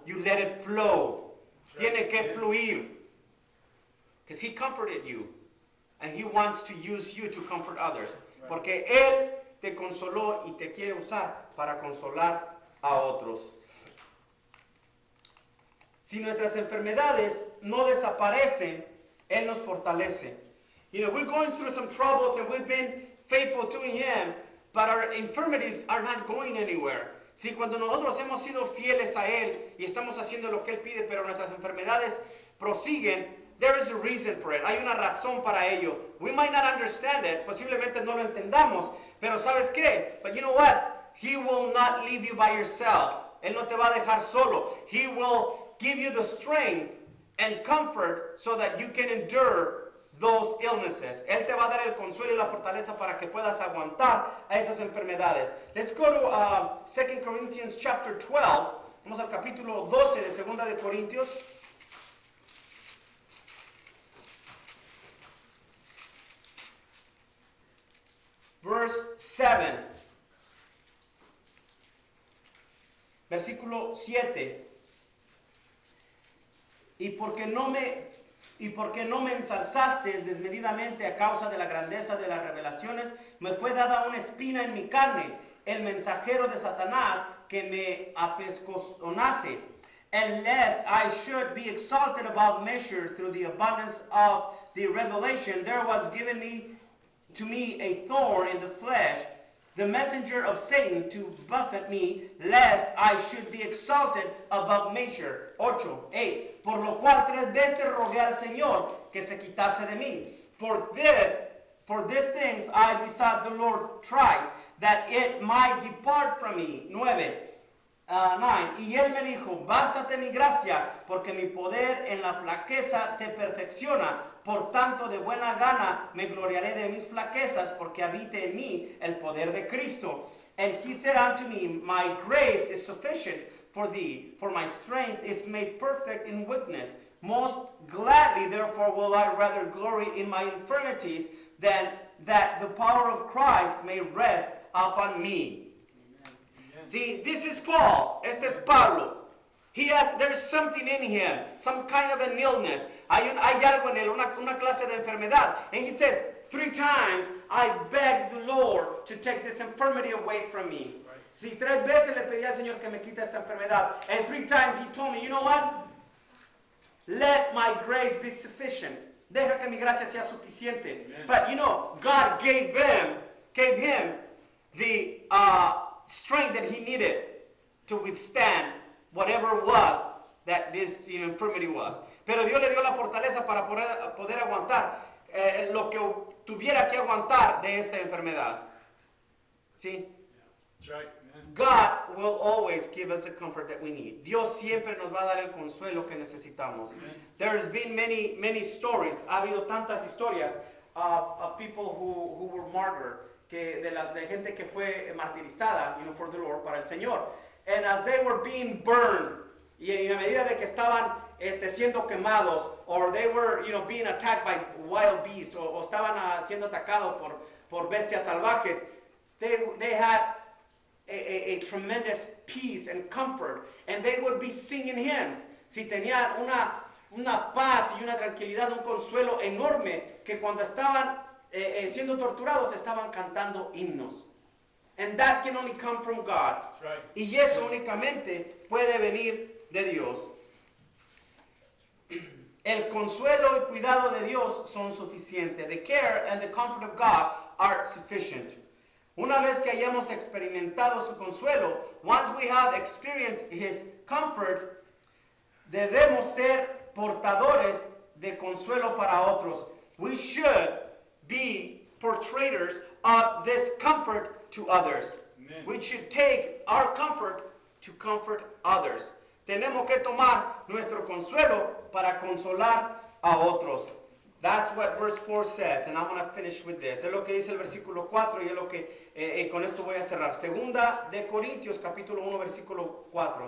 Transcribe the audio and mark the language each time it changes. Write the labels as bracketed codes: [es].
[en] You let it flow. [es] Tiene que fluir. [en] Because He comforted you. And He wants to use you to comfort others. [es] Porque Él te consoló y te quiere usar para consolar a otros. Si nuestras enfermedades no desaparecen, Él nos fortalece. [en] You know, we're going through some troubles and we've been faithful to Him, but our infirmities are not going anywhere. [es] Si cuando nosotros hemos sido fieles a Él y estamos haciendo lo que Él pide, pero nuestras enfermedades prosiguen, [en] there is a reason for it. [es] Hay una razón para ello. [en] We might not understand it. [es] Posiblemente no lo entendamos. Pero ¿sabes qué? [en] But you know what? He will not leave you by yourself. [es] Él no te va a dejar solo. [en] He will give you the strength and comfort so that you can endure those illnesses. [es] Él te va a dar el consuelo y la fortaleza para que puedas aguantar a esas enfermedades. [en] Let's go to 2 Corinthians chapter 12. [es] Vamos al capítulo 12 de 2 de Corintios. [en] Verse 7. [es] Versículo 7. Y porque no me ensalzaste desmedidamente a causa de la grandeza de las revelaciones, me fue dada una espina en mi carne, el mensajero de Satanás que me apescozonase. [en] And lest I should be exalted above measure through the abundance of the revelation, there was given to me a thorn in the flesh, the messenger of Satan to buffet me, lest I should be exalted above measure. 8. [es] Por lo cual 3 veces rogué al Señor que se quitase de mí. [en] For these things I besought the Lord thrice, that it might depart from me. 9. [es] Y él me dijo, bástate mi gracia, porque mi poder en la flaqueza se perfecciona. Por tanto, de buena gana me gloriaré de mis flaquezas, porque habite en mí el poder de Cristo. [en] And he said unto me, my grace is sufficient for thee, for my strength is made perfect in weakness. Most gladly, therefore, will I rather glory in my infirmities, than that the power of Christ may rest upon me. See, this is Paul. [es] Este es Pablo. [en] There's something in him, some kind of an illness. [es] Hay algo en él, una clase de enfermedad. [en] And he says, 3 times I begged the Lord to take this infirmity away from me. Right. [es] Sí, 3 veces le pedí al Señor que me quite esa enfermedad. [en] And 3 times he told me, you know what? Let my grace be sufficient. [es] Deja que mi gracia sea suficiente. Amen. [en] But you know, God gave him the strength that he needed to withstand whatever it was that this infirmity was. [es] Pero Dios le dio la fortaleza para poder aguantar lo que tuviera que aguantar de esta enfermedad. ¿Sí? [en] Yeah, that's right. Man. God will always give us the comfort that we need. [es] Dios siempre nos va a dar el consuelo que necesitamos. Amen. [en] There's been many stories. [es] Ha habido tantas historias [en] of people who were martyred, [es] de gente que fue martirizada, [en] for the Lord, [es] para el Señor. [en] And as they were being burned, [es] y a medida de que estaban siendo quemados, [en] or they were being attacked by wild beasts, [es] o estaban siendo atacados por bestias salvajes, [en] they had a tremendous peace and comfort, and they would be singing hymns. [es] Si tenían una paz y una tranquilidad, un consuelo enorme, que cuando estaban siendo torturados estaban cantando himnos. [en] And that can only come from God. That's right. [es] Y eso únicamente puede venir de Dios. El consuelo y cuidado de Dios son suficientes. [en] The care and the comfort of God are sufficient. [es] Una vez que hayamos experimentado su consuelo, [en] once we have experienced His comfort, [es] debemos ser portadores de consuelo para otros. [en] We should be portrayers of this comfort to others. Amen. We should take our comfort to comfort others. [es] Tenemos que tomar nuestro consuelo para consolar a otros. [en] That's what verse 4 says, and I want to finish with this. [es] Es lo que dice el versículo 4 y es lo que con esto voy a cerrar. Segunda de Corintios, capítulo 1, versículo 4.